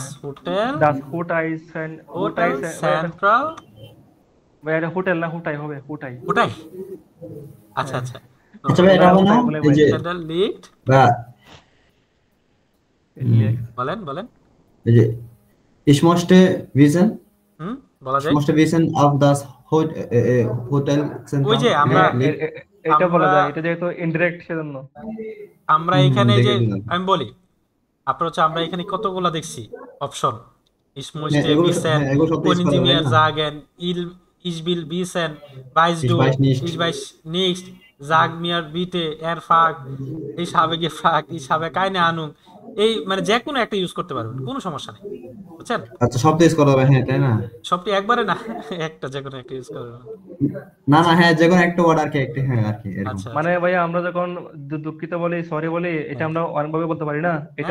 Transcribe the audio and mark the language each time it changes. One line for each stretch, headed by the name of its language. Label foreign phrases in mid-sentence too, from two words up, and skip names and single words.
Bangla: হ্যাঁ, হোটেল, ডাস হুটাই সেন হুটাই হোটেল সেন্ট্রাল ভাই এটা হোটেল না হুটাই হবে হুটাই। ওটাই। আচ্ছা হ্যাঁ, আচ্ছা, আচ্ছা ভাই, এটা হবে না হুটাই বলে এই ভাই যে সেন্ট্রাল লিগ, বা লেক। বলেন বলেন। এই যে
German: ich möchte wissen
Bangla: হুম, বলা
German: ich
Bangla: যায়।
German: möchte wissen ob das Hotel
Bangla: ওই
German: Central
Bangla: যে আমরা
German: liegt
Bangla: এটা বলা আমরা যায়, এটা যেহেতু ইনডিরেক্ট সেজন্য। আমরা এখানে যে দেখে দিলাম। আমি বলি আপনার হচ্ছে আমরা এখানে কতগুলা দেখছি অপশন, ich হ্যাঁ
German: möchte
Bangla: এগুলো
German: wissen,
Bangla: হ্যাঁ এগুলো সব তো ইউজ
German: können
Bangla: করা
German: Sie
Bangla: যায়
German: mir
Bangla: না।
German: sagen, ich will wissen, weißt ich du, weiß nicht ich weiß nicht, sag mir bitte, er fragt, ich habe gefragt, ich habe keine Ahnung।
Bangla: এই মানে যে কোনো একটা ইউজ করতে পারবেন, কোনো সমস্যা নেই, বুঝছেন? আচ্ছা সব তো ইউজ করা যাবে হ্যাঁ তাই না? সবটি একবারে না, একটা যে কোনো একটা ইউজ করবেন। না না হ্যাঁ যে কোনো একটা ওয়ার্ড আর কি একটা হ্যাঁ আর কি এরকম। আচ্ছা মানে আচ্ছা, ভাইয়া আমরা যখন দুঃখিত বলি সরি বলি এটা হ্যাঁ আমরা অনেকভাবে বলতে পারি না, এটাও